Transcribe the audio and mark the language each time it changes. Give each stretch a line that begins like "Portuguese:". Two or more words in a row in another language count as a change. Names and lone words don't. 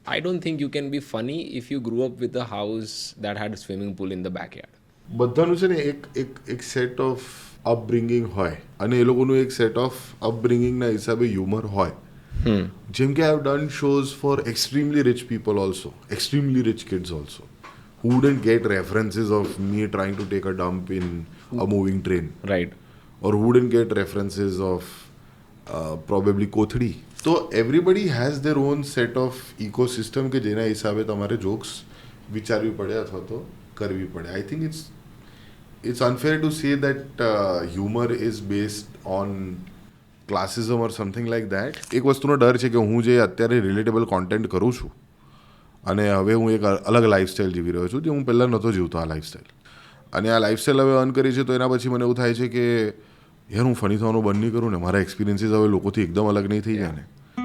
English: I don't think you can be funny if you grew up with a house that had a swimming pool in the backyard.
Gujarati: બધાનું છે ને એક
English: set of upbringing
Gujarati: હોય અને એ લોકોનું એક
English: set of upbringingના
Gujarati: હિસાબે હ્યુમર હોય. જેમ કે
English: I have done shows for extremely rich people also, extremely rich kids also, who wouldn't get references of me trying to take a dump in a moving train. Right. Or who wouldn't get references of probably કોથળી.
Gujarati: તો
English: everybody has their own set of ecosystem
Gujarati: કે જેના હિસાબે તમારે જોક્સ વિચારવી પડે અથવા તો કરવી પડે.
English: I think it's unfair to say that humor is based on classism or something like that.
Gujarati: એક વસ્તુનો ડર છે કે હું જે અત્યારે
English: relatable content
Gujarati: કરું છું અને હવે હું એક અલગ લાઈફસ્ટાઈલ જીવી રહ્યો છું જે હું પહેલાં નહોતો જીવતો આ લાઈફસ્ટાઈલ, અને આ લાઈફસ્ટાઈલ હવે અર્ન કરી છે તો એના પછી મને એવું થાય છે કે યાર હું ફની થવાનું બંધ નહીં કરું ને, મારા એક્સપિરિયન્સીસ હવે લોકોથી એકદમ અલગ નહીં થઈ જાય ને.